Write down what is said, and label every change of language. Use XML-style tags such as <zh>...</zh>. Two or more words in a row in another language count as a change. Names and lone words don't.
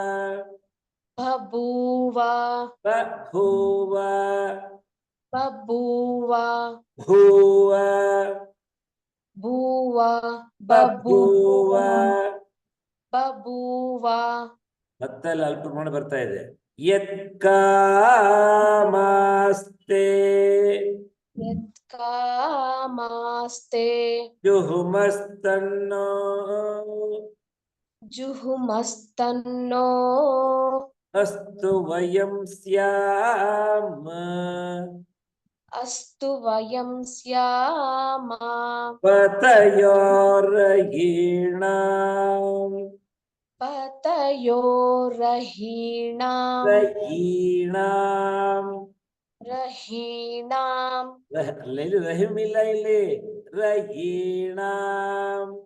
<sa>ಬಭೂವ ಬಭೂವ ಬಭೂವ ಭೂವ ಭೂವ ಬಭೂವ ಬಭೂವ</sa> <kn>ಮತ್ತೆ ಅಲ್ಲಿ ಅಲ್ಪ ಪ್ರಮಾಣ ಬರ್ತಾ ಇದೆ</kn> <sa>ಯತ್ ಕಾಮಸ್ತೆ ಯತ್ ಕಾಮಾಸ್ತೆ ಜುಹುಮಸ್ತನ್ನೋ ಜುಹುಮಸ್ತನ್ನೋ ಅಸ್ತು ವಯಂ ಸ್ಯಾಮ ಅಸ್ತು ವಯಂ ಸ್ಯಾಮ ಪತಯೋರಯೀಣಾಂ ಪತಯೋರಹೀಣಾಂ ರಯೀಣಾಂ ರಹೀಣಾಂ</sa> <kn>ಇಲ್ಲಿ ರಹಿಮ್ ಇಲ್ಲ ಇಲ್ಲಿ ರಯೀಣಾಂ</kn>